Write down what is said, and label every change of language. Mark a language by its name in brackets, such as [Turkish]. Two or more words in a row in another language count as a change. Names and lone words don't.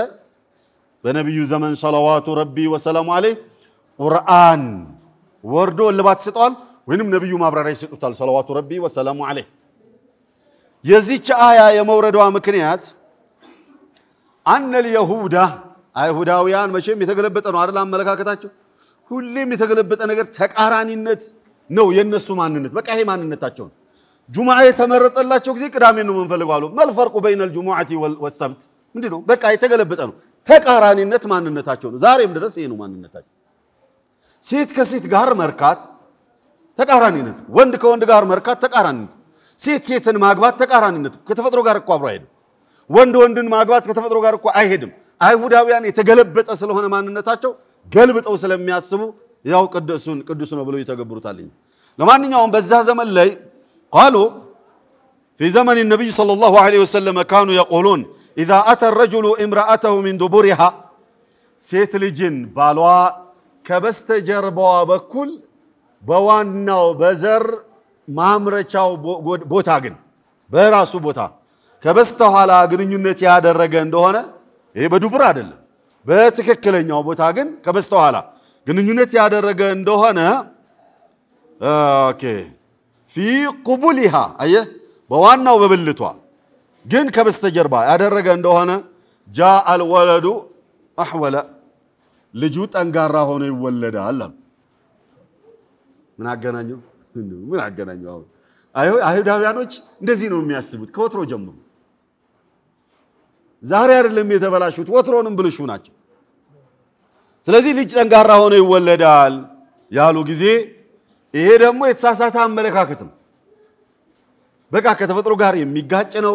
[Amharic] በነብዩ ዘመን [Arabic] صلوات ربي وسلامه عليه [Amharic] ቁርአን ወርዶ ለባት ሰጣል ወይንም ነብዩ ማብራሪያ ይሰጡታል [Arabic] صلوات ربي وسلامه عليه [Amharic] የዚች አያ የመውረዷ ምክንያት አን اليهود አይሁዳውያን መቼም የተገለበጠ ነው አይደል አመለካከታቸው ሁሌም የተገለበጠ ነገር ተቃራኒነት ነው የነሱ ማንነት በቃ ይሄ ማንነታቸው ጁማዓ የተመረጠላቸው ጊዜ ቅዳሜ ነው መንፈልገው አሉ መልፈርቁ [Arabic] بين الجمعه والسبت [Amharic] ምንድነው በቃ የተገለበጠ ነው ተቃራኒነት ማንነታቸው ነው ዛሬም ድረስ ይሄ ነው ማንነታቸው ሴት ከሴት ጋር መርካት ተቃራኒነት ወንድ ከወንድ ጋር መርካት ተቃራኒነት ሴት ሴትን ማግባት ተቃራኒነት ከተፈጥሮ ጋር እኮ አብሮ አይሄድም ወንድ ወንድን ማግባት ከተፈጥሮ ጋር እኮ አይሄድም አይሁዳውያን የተገለበጠ ስለሆነ ማንነታቸው ገልብጠው ስለሚያስቡ ያው ቅዱስ ነው ብለው ይተገብሩታል ለማንኛውም በዛ ዘመን ላይ [Arabic] قالوا في زمن النبي صلى الله عليه وسلم كانوا يقولون إذا أتى الرجل امرأته من دبرها [Amharic] ሴት ልጅን ባሏ ከበስተጀርባዋ በኩል በዋናው በዘር ማምረቻው ቦታ ግን በራሱ ቦታ ከበስተኋላ ግንኙነት ያደረገ እንደሆነ ይሄ በዱብር አይደለም በትክክለኛው ቦታ ግን ከበስተኋላ ግንኙነት ያደረገ እንደሆነ ኦኬ [Arabic] في قبولها [Amharic] አየህ በዋናው በብልቷ ግን ከበስተጀርባ ያደረገ እንደሆነ [Arabic] جاء الولد احول [Amharic] ልጁ ጠንጋራ ሆኖ ይወለዳል ምን አገናኘው አይሁዳውያኖች እንደዚህ ነው የሚያስቡት ከወትሮ ጀምሮ ዛሬ አይደለም የተበላሹት ወትሮንም ብልሹ ናቸው ስለዚህ ልጅ ጠንጋራ ሆኖ ይወለዳል ያሉ ጊዜ ይሄ ደግሞ የተሳሳተ አመለካከት ነው በቃ ከተፈጥሮ ጋር የሚጋጭ ነው